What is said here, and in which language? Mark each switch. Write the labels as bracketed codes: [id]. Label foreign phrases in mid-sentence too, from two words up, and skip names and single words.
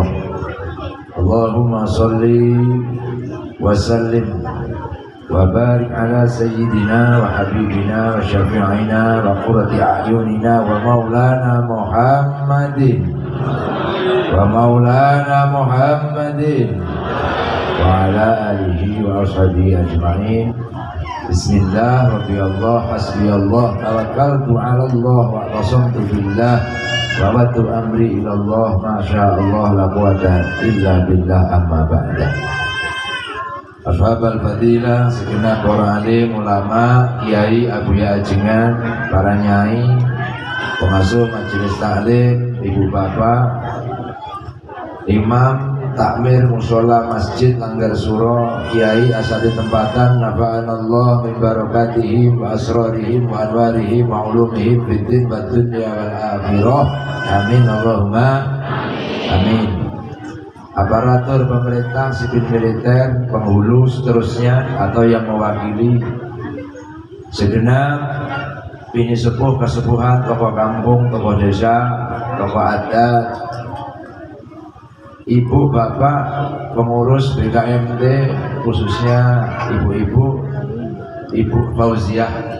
[ar] اللهم صل وسلم وبارك على سيدنا وحبيبنا وشفيعنا وقرة أعيننا ومولانا محمد وعلى آله وأصحابه أجمعين. بسم الله ربي الله حسبي الله توكلت على الله واعتصمت بالله ووجهت أمري إلى الله ما شاء الله لا قوة إلا بالله. أما بعد. أصحاب الفضيلة, [id] segenap para alim, ulama, kiai, abuya ajengan, para nyai, pengasuh majelis taklim, ibu bapak, imam, takmir, musola, masjid, langgar suro, kiai, asadi tempatan, [ar] نفعنا الله من بركاتهم وأسرارهم وأنوارهم وعلومهم في الدين والدنيا والآخرة. آمين اللهم آمين. [id] Aparatur pemerintah, sipil militer, penghulu, seterusnya atau yang mewakili segenap bini sepuh, kesepuhan, tokoh kampung, tokoh desa, tokoh adat, ibu, bapak, pengurus BKMT, khususnya ibu-ibu, Ibu Fauziah.